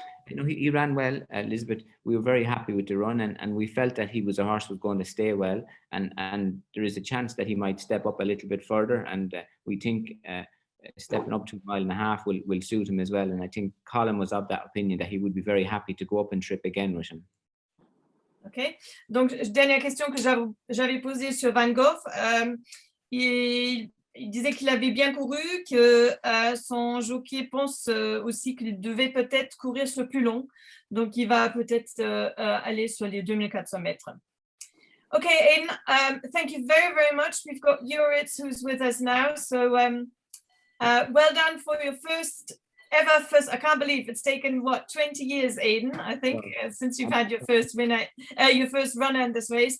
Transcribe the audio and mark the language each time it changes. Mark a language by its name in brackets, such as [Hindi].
[English] You know, he ran well, Elizabeth. We were very happy with the run, and we felt that he was a horse was going to stay well, and there is a chance that he might step up a little bit further, and we think stepping up to 1.5 miles will suit him as well. And I think Colin was of that opinion that he would be very happy to go up and trip again with him. Ok. [French] Donc dernière question que j'avais posée sur FranceGalop. Il disait qu'il avait bien couru, que son jockey pense aussi qu'il devait peut-être courir sur le plus long. Donc, il va peut-être aller sur les 2400 mètres. [English] Okay, Aiden, thank you very, very much. We've got Juritz who's with us now. So, well done for your first, I can't believe it's taken, 20 years, Aiden, I think, since you've had your first runner in this race.